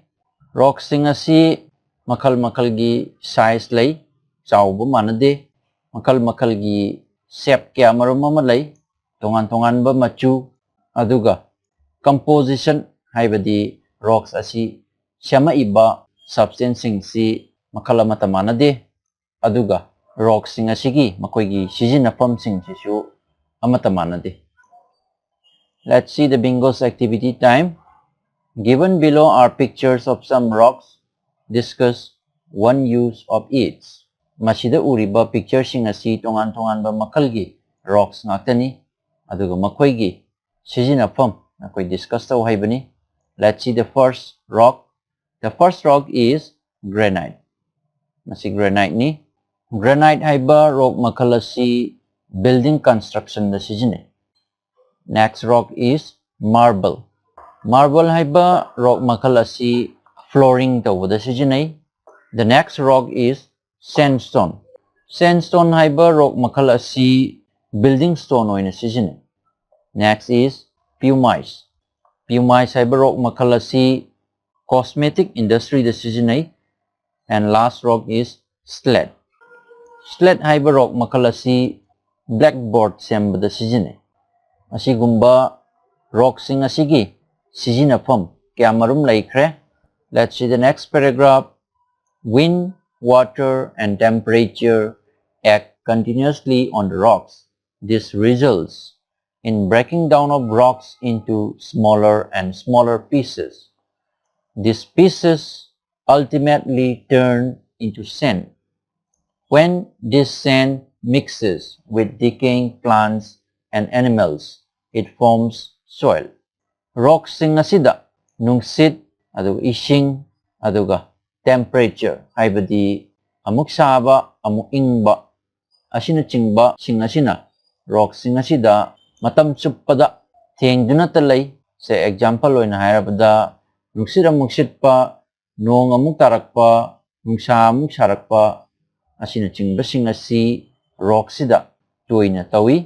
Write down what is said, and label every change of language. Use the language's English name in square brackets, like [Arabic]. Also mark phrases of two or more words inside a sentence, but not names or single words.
[Manipuri] Rocks sing asi makal gi size lay chawba manade makal gi shape kya marum ama lay tongan ba machu aduga composition haibadi rocks asi shama iba substance sing si makal amata manade aduga rocks sing asi gi makoigi sijinafam sing sisu amata manade. [English] Let's see the bingo's activity time. Given below are pictures of some rocks. Discuss one use of each. [Manipuri] Masida uriba picture sing asi tongan ba makalgi rocks ngaktani aduga makoigi sijinafam nakoi discuss taw haibani. [English] Let's see the first rock. The first rock is granite. [Manipuri] Masi granite ni. Granite haiba rock makal asi [English] building construction [Manipuri] da sijine. [English] Next rock is marble. [Manipuri] Marble haiba rock makal asi flooring tawda sijinai. [English] The next rock is sandstone. [Manipuri] Sandstone haiba rock makal asi [English] building stone [Manipuri] oina sijinai. [English] Next is pumice. [Manipuri] Pumice haiba rock makal asi [English] cosmetic industry [Manipuri] da sijinai. [English] And last rock is slate. [Manipuri] Slate haiba rock makal asi blackboard semba da sijinai. Asigumba rock sing asigi sijinafam kyamarum laikre. [English] Let's see the next paragraph. Wind, water, and temperature act continuously on the rocks. This results in breaking down of rocks into smaller and smaller pieces. These pieces ultimately turn into sand. When this sand mixes with decaying plants and animals, it forms soil. [Manipuri] Rocks sing asida nungsit aduga ishing aduga temperature haibadi amuk saba amuk ingba asina chingba sing asina rocks sing asida matam chuppada thengduna talai. [English] Say example [Manipuri] oina hairabada nungsit amuk sitpa nong amuk tarakpa nungsa amuk sarakpa asina chingba sing asi rock sida toina tawi.